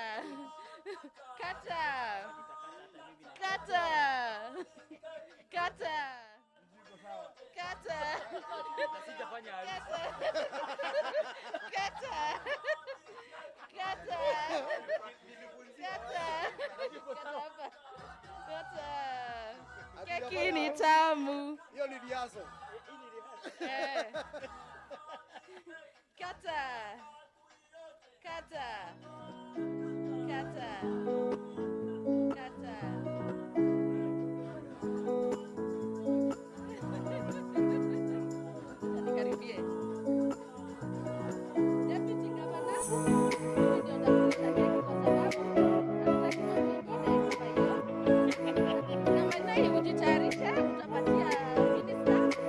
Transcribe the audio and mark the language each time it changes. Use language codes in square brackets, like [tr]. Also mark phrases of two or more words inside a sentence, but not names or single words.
[sw] kata kata kata keki ni tamu. Hiyo ni viazo. Kata kata kata kata. Nikaribie. [en] Deputy Governor, [sw] ndio nakula keki kwa sababu hatutaki mambo mengine kama hiyo. Na mwenyewe hujitayarisha, utapatia minister.